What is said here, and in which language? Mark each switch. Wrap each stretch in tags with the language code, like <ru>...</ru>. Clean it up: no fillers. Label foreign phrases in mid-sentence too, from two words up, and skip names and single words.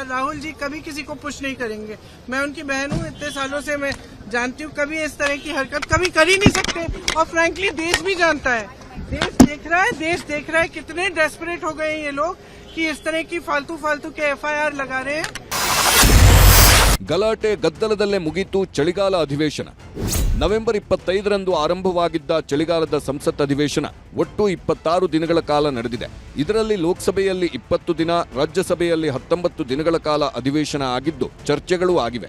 <hi>राहुल जी कभी किसी को पुश नहीं करेंगे। मैं उनकी बहन हूँ, इतने सालों से मैं जानती हूँ, कभी इस तरह की हरकत कभी कर ही नहीं सकते। और फ्रैंकली देश भी जानता है, देश देख रहा है कितने डेस्परेट हो गए हैं ये लोग कि इस तरह की फालतू के एफआईआर लगा रहे हैं।</hi> <kn>ಗಲಾಟೆ ಗದ್ದಲದಲ್ಲೇ ಮುಗಿತು ಚಳಿಗಾಲ ಅಧಿವೇಶನ. ನವೆಂಬರ್ 25ರಂದು ಆರಂಭವಾಗಿದ್ದ ಚಳಿಗಾಲದ ಸಂಸತ್ ಅಧಿವೇಶನ ಒಟ್ಟು 26 ದಿನಗಳ ಕಾಲ ನಡೆದಿದೆ. ಇದರಲ್ಲಿ ಲೋಕಸಭೆಯಲ್ಲಿ 20 ದಿನ, ರಾಜ್ಯಸಭೆಯಲ್ಲಿ 19 ದಿನಗಳ ಕಾಲ ಅಧಿವೇಶನ ಆಗಿದ್ದು ಚರ್ಚೆಗಳೂ ಆಗಿವೆ.</kn>